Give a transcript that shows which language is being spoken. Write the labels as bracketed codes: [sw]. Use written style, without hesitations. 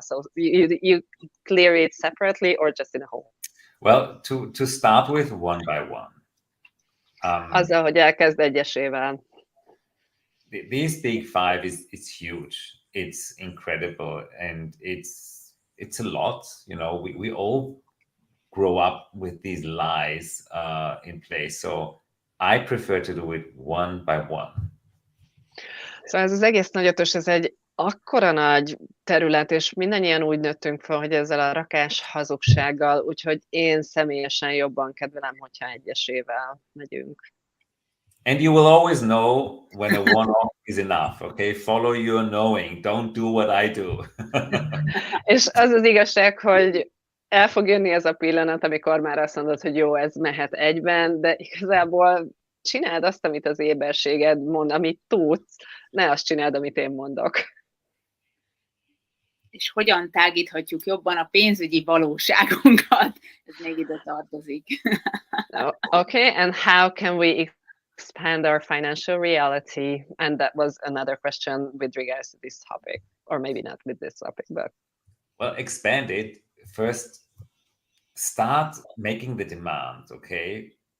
[en] So you clear it separately or just in a whole? Well, to start with, one by one. [hu] Azzal, hogy elkezd egyesével. [en] This big five is huge. It's incredible, and it's a lot. You know, we all grow up with these lies in place. So I prefer to do it one by one. [hu] Szóval ez az egész nagy ötös, ez egy akkora nagy terület, és mindannyian úgy nőttünk fel, hogy ezzel a rakás hazugsággal, úgyhogy én személyesen jobban kedvelem, hogyha egyesével megyünk. [en] And you will always know when a one-off is enough, okay? Follow your knowing. Don't do what I do. [hu] És az az igazság, hogy el fog jönni ez a pillanat, amikor már azt mondod, hogy jó, ez mehet egyben, de igazából csináld azt, amit az éberséged mond, amit tudsz, ne azt csináld, amit én mondok. És hogyan tágíthatjuk jobban a pénzügyi valóságunkat? Ez még ide tartozik. [en] Okay, and how can we expand our financial reality? And that was another question with regards to this topic, or maybe not with this topic, but... Well, expand it. First, start making the demand, okay?